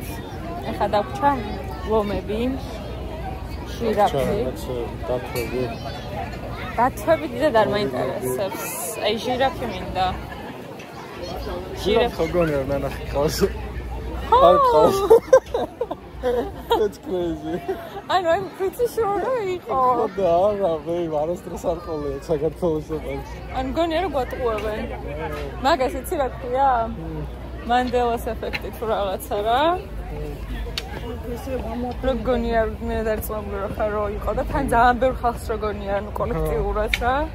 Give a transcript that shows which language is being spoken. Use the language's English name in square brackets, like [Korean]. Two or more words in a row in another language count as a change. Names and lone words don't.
[Georgian] ეხლა დაგვჭა ლომები, ჟირაფი. დათვები დიდად არ მაინტერესებს. აი ჟირაფი მინდა. ჟირაფი გონია ნანახი ყავს. არ ყავს. [English] That's crazy. I know, I'm pretty sure იყო. [Georgian] და არა, მე არასდროს არ ყოლია საქართველოს ოპერს. ან გონია რომ გვატყუებენ. მაგას იცი რა ქვია? მანდელას ეფექტი თუ რაღაცა რა. რო გონია მე დარწმუნებული რომ ხარ რო იყო და თან ძალიან ბევრ ხალხს რო გონია ანუ კოლექტიურად რა.